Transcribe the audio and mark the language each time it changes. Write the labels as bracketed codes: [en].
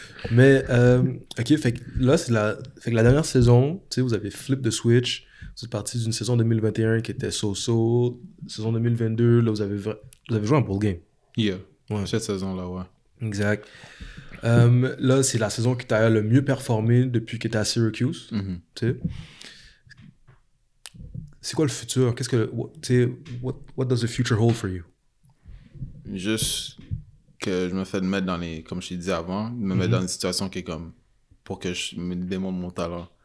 [fr] Mais, ok, fait que là, fait que la dernière saison, tu sais, vous avez flip de switch. Vous êtes parti d'une saison 2021 qui était so-so. Saison 2022, là, vous avez joué un bowl game. [en] Yeah. [fr] Ouais. Cette saison-là, ouais. Exact. Là, c'est la saison qui t'a le mieux performé depuis que t'es à Syracuse. Mhm. Tu sais. C'est quoi le futur? Tu sais, [en] what does the future hold for you? [fr] Juste que je me fais mettre dans les... Comme je t'ai dit avant, me mettre dans une situation qui est comme... Pour que je me démontre mon talent.